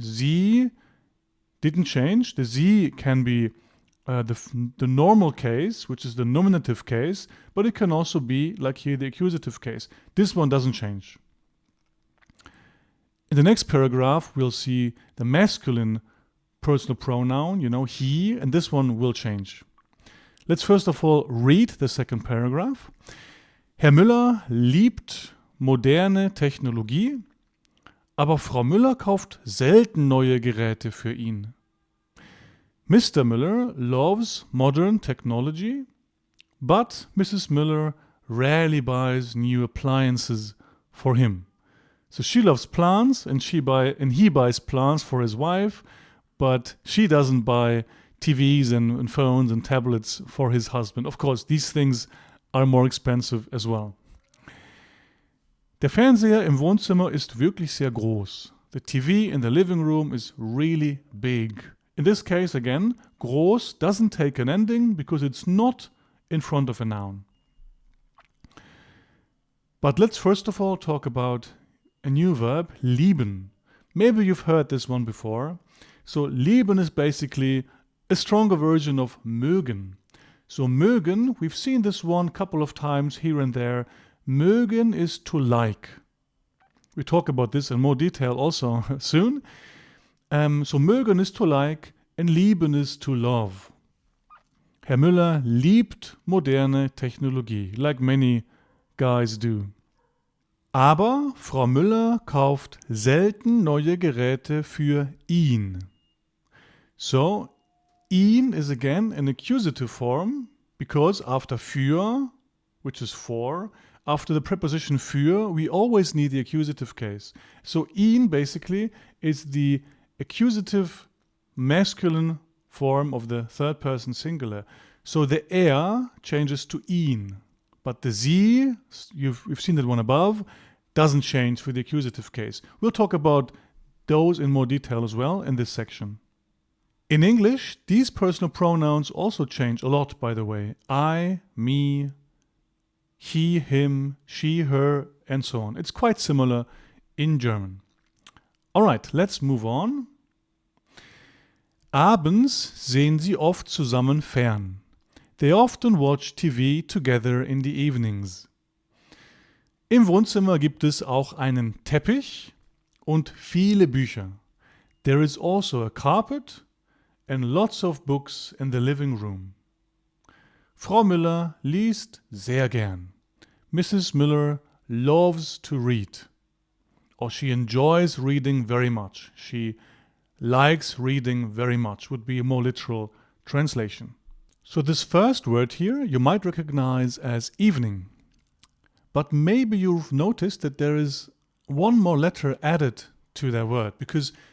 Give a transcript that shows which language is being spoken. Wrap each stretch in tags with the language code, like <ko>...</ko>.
<en>Sie didn't change. The sie can be the normal case, which is the nominative case, but it can also be, like here, the accusative case. This one doesn't change. In the next paragraph, we'll see the masculine personal pronoun, he, and this one will change. Let's first of all read the second paragraph.</en> <de>Herr Müller liebt moderne Technologie, aber Frau Müller kauft selten neue Geräte für ihn.</de> <en>Mr. Müller loves modern technology, but Mrs. Müller rarely buys new appliances for him. So she loves plants and he buys plants for his wife, but she doesn't buy TVs and phones and tablets for his husband. Of course, these things are more expensive as well.</en> <de>Der Fernseher im Wohnzimmer ist wirklich sehr groß.</de> <en>The TV in the living room is really big. In this case, again, groß doesn't take an ending because it's not in front of a noun. But let's first of all talk about a new verb, lieben. Maybe you've heard this one before. So lieben is basically a stronger version of mögen. So mögen, we've seen this one a couple of times here and there. Mögen is to like. We talk about this in more detail also soon. So mögen is to like and lieben is to love.</en> <de>Herr Müller liebt moderne Technologie,</de> <en>like many guys do.</en> <de>Aber Frau Müller kauft selten neue Geräte für ihn.</de> <en>So, ihn is again an accusative form because after für, which is for, after the preposition für, we always need the accusative case. So, ihn basically is the accusative masculine form of the third person singular. So, the er changes to ihn. But the sie, we've seen that one above, doesn't change for the accusative case. We'll talk about those in more detail as well in this section. In English, these personal pronouns also change a lot, by the way. I, me, he, him, she, her, and so on. It's quite similar in German. All right, let's move on.</en> <de>Abends sehen sie oft zusammen fern.</de> <en>They often watch TV together in the evenings.</en> <de>Im Wohnzimmer gibt es auch einen Teppich und viele Bücher.</de> <en>There is also a carpet and lots of books in the living room.</en> <de>Frau Müller liest sehr gern.</de> <en>Mrs. Müller loves to read. Or she enjoys reading very much. She likes reading very much would be a more literal translation. So this first word here you might recognize as evening. But maybe you've noticed that there is one more letter added to that word because</en>